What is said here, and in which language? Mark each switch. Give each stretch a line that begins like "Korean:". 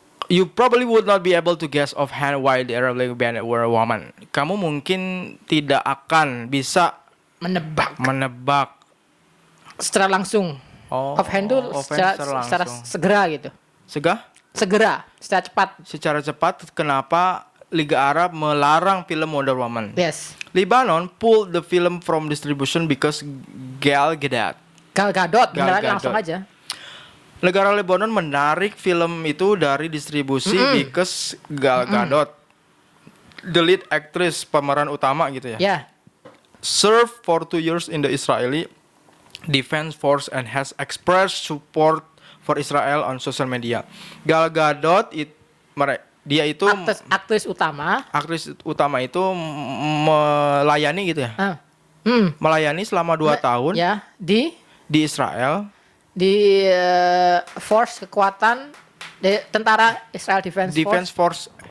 English: You probably would not be able to guess offhand why the Arab League banned Wonder Woman.
Indonesian: Kamu mungkin tidak akan bisa menebak secara langsung. Offhand itu secara segera gitu. Segera, secara cepat. Kenapa Liga Arab melarang film Wonder Woman?
English: Yes. Lebanon pulled the film from distribution because Gal Gadot.
Indonesian: Langsung aja. Negara Lebanon menarik film itu dari distribusi
English: because Gal Gadot, the lead actress,
Indonesian: pemeran utama gitu ya.
English: Yeah. Served for 2 years in the Israeli Defense Force and has expressed support for Israel on social media.
Indonesian: Gal Gadot dia itu aktris utama. Aktris utama itu melayani gitu ya. Melayani selama 2 tahun. Ya, di Israel. Di force kekuatan tentara Israel Defense Force.